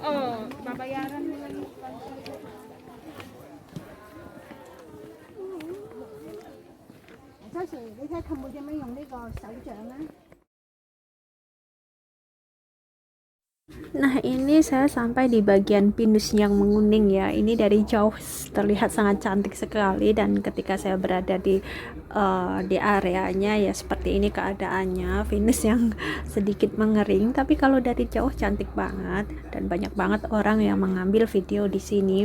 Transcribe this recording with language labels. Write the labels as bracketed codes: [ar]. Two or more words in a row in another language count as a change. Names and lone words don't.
[tl] Oo, babayaran mo lang. [yue] 周 Sir， 你睇佢冇點樣用呢個手掌啊？ [id] Nah, ini saya sampai di bagian pinus yang menguning ya. Ini dari jauh terlihat sangat cantik sekali, dan ketika saya berada di areanya ya seperti ini keadaannya, pinus yang sedikit mengering, tapi kalau dari jauh cantik banget, dan banyak banget orang yang mengambil video di sini.